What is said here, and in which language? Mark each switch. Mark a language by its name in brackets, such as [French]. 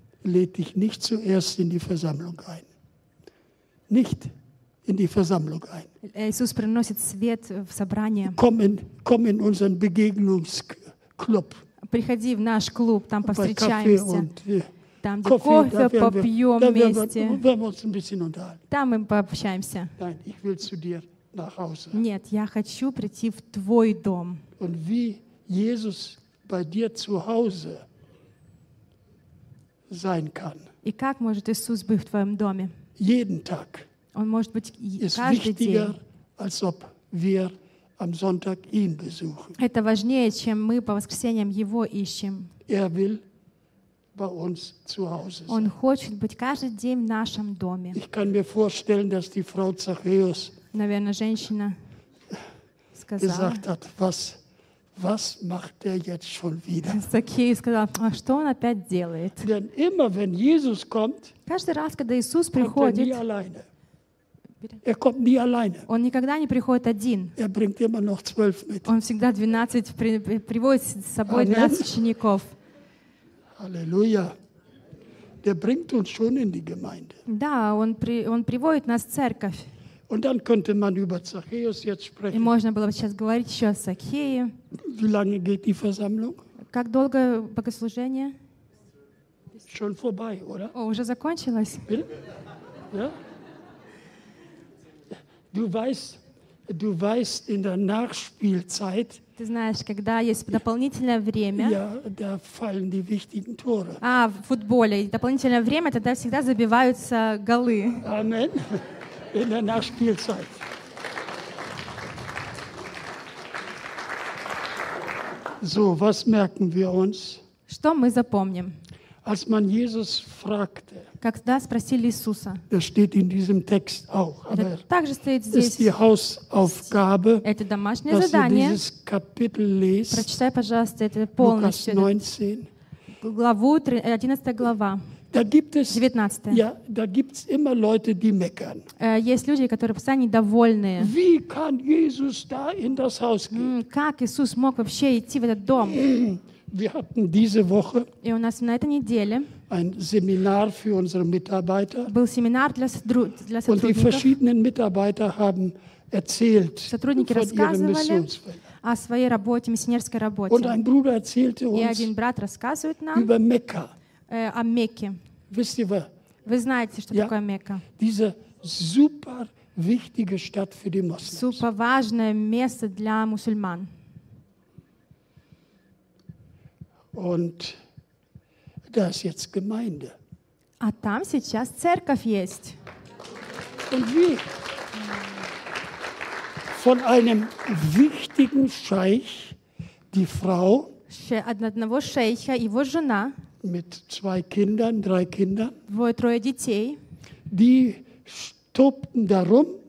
[German] lädt dich nicht zuerst in die Versammlung ein. Nicht in die Versammlung ein. [Russian] Иисус приносит свет в собрание. [German] Komm in unseren Begegnungsclub. [Russian] Приходи в наш клуб, там повстречаемся. Там где кофе попьем вместе. [German] Werden wir uns ein bisschen unterhalten. [Russian] Там мы пообщаемся. [German] Nein, ich will zu dir. [Russian] Нет, я хочу прийти в твой дом. [German] Und wie Jesus bei dir zu Hause sein kann. [Russian] И как может Иисус быть в твоем доме? [German] Jeden Tag. [Russian] Он может быть каждый день. [German] Ist wichtiger, als ob wir am Sonntag ihn besuchen. [Russian] Это важнее, чем мы по воскресеньям его ищем. [German] Er will bei uns zu Hause sein. [Russian] Он хочет быть каждый день в нашем доме. [German] Ich kann mir vorstellen, dass die Frau Zachäus [Russian] наверное, женщина сказала. [German] Was macht der jetzt schon wieder? [Russian] Zachäus сказал, а что он опять делает? [German] Denn immer, wenn Jesus kommt, [Russian] каждый раз, когда Иисус приходит, [German] kommt nie alleine. [Russian] Он никогда не приходит один. [German] Er bringt immer noch 12 mit. [Russian] Он всегда 12 приводит с собой 12 учеников. Halleluja. [German] Der bringt uns schon in die Gemeinde. [Russian] Да, он приводит нас в церковь. [German] Und dann könnte man über Zachäus jetzt sprechen. [Russian] И можно было бы сейчас говорить еще о Захее. [German] Wie lange geht die Versammlung? [Russian] Как долго богослужение? [German] Schon vorbei, oder? [Russian] О, уже закончилось. [German] Ja? Du weißt in der Nachspielzeit. [Russian] Ты знаешь, когда есть дополнительное время. [German] Ja, da fallen die wichtigen Tore. [Russian] А в футболе дополнительное время, тогда всегда забиваются голы. [German] Amen. In der Nachspielzeit. So, was merken wir uns? [Russian] Что мы запомним? [German] Als man Jesus fragte. [Russian] Когда спросили Иисуса. [German] Das steht in diesem Text auch, aber [Russian] также стоит здесь. [German] Ist die Hausaufgabe. [Russian] Это домашнее задание. [German] Dass ihr dieses Kapitel lest. [Russian] Прочитай, пожалуйста, это полностью. [German] Lukas 19. [Russian] Главу 11 глава. [German] Da gibt es, 19. Ja, da gibt's immer Leute, die meckern. [Russian] Есть люди, которые постоянно недовольны. [German] Wie kann Jesus da in das Haus gehen? [Russian] Как Иисус мог вообще идти в этот дом? [German] Wir hatten diese Woche [Russian] и у нас на этой неделе [German] ein Seminar für unsere Mitarbeiter. [Russian] Был семинар для сотрудников. [German] Und die verschiedenen Mitarbeiter haben erzählt [Russian] сотрудники [German] von ihrem Missionsfeld. [Russian] О своей работе, миссионерской работе. [German] Und ein Bruder erzählte uns [Russian] и один брат рассказывает нам [German] über Mekka. [Russian] О Мекке. [German] Wisst ihr, [Russian] вы знаете, что ja, такое Мекка? [German] Diese super wichtige Stadt für die Muslims. [Russian] Супер важное место для мусульман. [German] Und da ist jetzt Gemeinde. [Russian] А там сейчас церковь есть. [German] Und wie? Von einem wichtigen Scheich die Frau. [Russian] Одного шейха, его жена. [German] Mit zwei Kindern, drei Kindern. [Russian] Двое, трое детей. [German] Die stobten darum.